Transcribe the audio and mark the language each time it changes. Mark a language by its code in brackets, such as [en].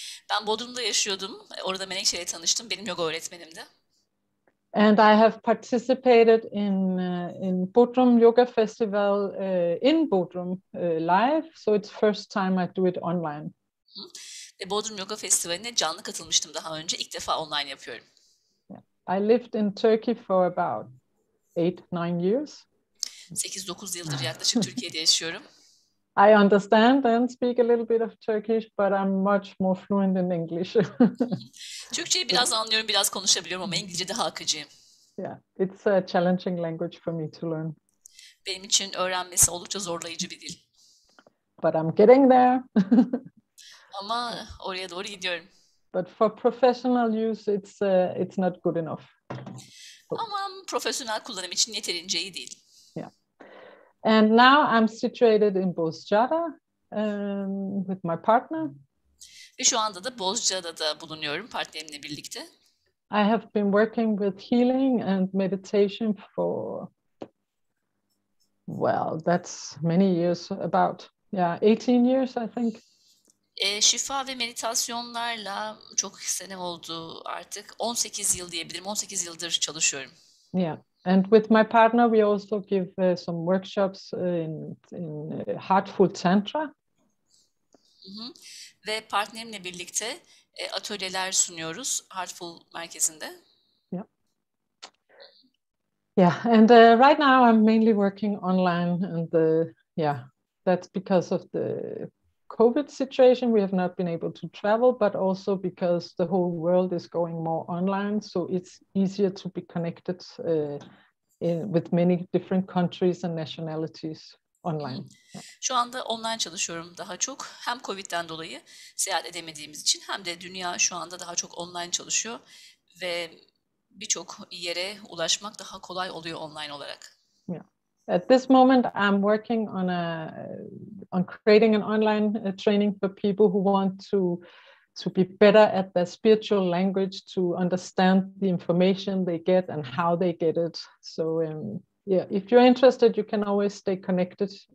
[tr] Ben Bodrum'da yaşıyordum. Orada Menekşe ile tanıştım. Benim yoga öğretmenimdi. [en] And I have participated in Bodrum Yoga Festival in Bodrum live. So it's first time I do it online. [tr] Ve Bodrum Yoga Festivali'ne canlı katılmıştım daha önce. İlk defa online yapıyorum. [en] Yeah. I lived in Turkey for about 8-9 years. [tr] 8-9 yıldır yaklaşık Türkiye'de yaşıyorum. [en] I understand and speak a little bit of Turkish, but I'm much more fluent in English. [tr] Türkçeyi biraz anlıyorum, biraz konuşabiliyorum ama İngilizce daha akıcıyım. [en] Yeah, it's a challenging language for me to learn. [tr] Benim için öğrenmesi oldukça zorlayıcı bir dil. [en] But I'm getting there. [tr] Ama oraya doğru gidiyorum. [en] But for professional use, it's not good enough. [tr] Ama profesyonel kullanım için yeterince iyi değil. [en] Yeah. And now I'm situated in Bozcaada with my partner. [tr] Ve şu anda da Bozcaada'da bulunuyorum partnerimle birlikte. [en] I have been working with healing and meditation for, well, that's many years, about 18 years, I think. [tr] Şifa ve meditasyonlarla çok sene oldu artık. 18 yıl diyebilirim. 18 yıldır çalışıyorum. [en] Yeah, and with my partner we also give some workshops in Heartful Tantra. [tr] Ve partnerimle birlikte atölyeler sunuyoruz Heartful merkezinde. [en] Yeah, and right now I'm mainly working online, and that's because of the COVID situation. We have not been able to travel, but also because the whole world is going more online, so it's easier to be connected with many different countries and nationalities online. [tr] Şu anda online çalışıyorum daha çok. Hem Covid'den dolayı seyahat edemediğimiz için hem de dünya şu anda daha çok online çalışıyor ve birçok yere ulaşmak daha kolay oluyor online olarak. [en] Yeah. At this moment, I'm working on creating an online training for people who want to be better at their spiritual language, to understand the information they get and how they get it. So if you're interested, you can always stay connected.